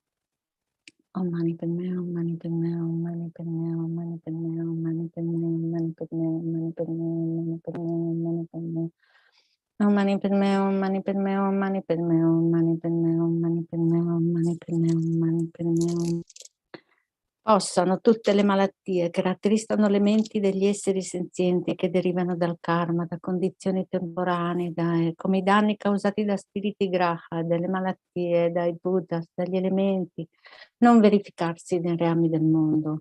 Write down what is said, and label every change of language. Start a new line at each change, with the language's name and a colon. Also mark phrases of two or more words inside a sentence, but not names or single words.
Sanskrit: Om Mani Padme Hum, Mani Padme Hum, Mani Padme Hum, Mani Padme Hum, Mani Padme Hum, Mani Padme Hum, Mani Padme Hum, Mani Padme Hum, Mani Padme Hum. Om Mani Padme Hum, Mani Padme Hum, Mani Padme Hum, Mani Padme Hum, Mani Padme Hum, Mani Padme Hum, Mani Padme Hum.
Italian: Possano tutte le malattie che rattristano le menti degli esseri senzienti che derivano dal karma, da condizioni temporanee, come i danni causati da spiriti graha, delle malattie, dai buddhas, dagli elementi, non verificarsi nei reami del mondo.